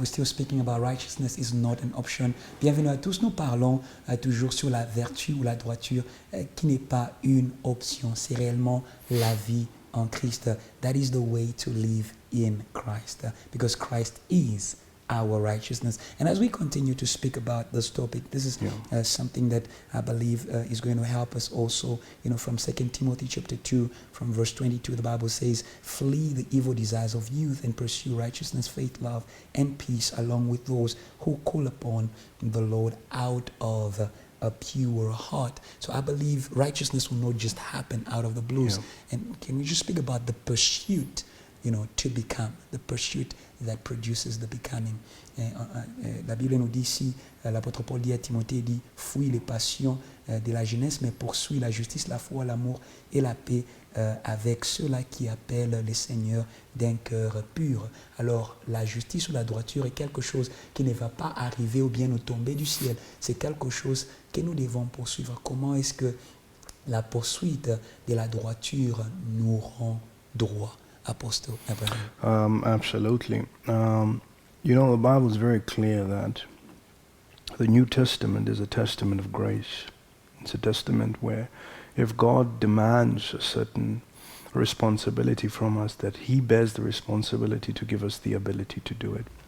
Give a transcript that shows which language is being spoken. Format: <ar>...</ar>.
<en>We're still speaking about righteousness is not an option.</en> <fr>Bienvenue à tous. Nous parlons toujours sur la vertu ou la droiture qui n'est pas une option. C'est réellement la vie en Christ.</fr> <en>That is the way to live in Christ, because Christ is our righteousness. And as we continue to speak about this topic, this is something that I believe is going to help us also, from 2 Timothy chapter 2, from verse 22, the Bible says, flee the evil desires of youth and pursue righteousness, faith, love, and peace, along with those who call upon the Lord out of a pure heart. So I believe righteousness will not just happen out of the blues. And can we just speak about the pursuit, to become, the pursuit that produces the becoming.</en> <fr>La Bible nous dit ici, l'apôtre Paul dit à Timothée, dit, fuis les passions de la jeunesse, mais poursuis la justice, la foi, l'amour et la paix avec ceux-là qui appellent les seigneurs d'un cœur pur. Alors, la justice ou la droiture est quelque chose qui ne va pas arriver ou bien nous tomber du ciel. C'est quelque chose que nous devons poursuivre. Comment est-ce que la poursuite de la droiture nous rend droit?</fr> <en>Apostle Abraham. Absolutely. The Bible is very clear that the New Testament is a testament of grace. It's a testament where if God demands a certain responsibility from us, that he bears the responsibility to give us the ability to do it.</en>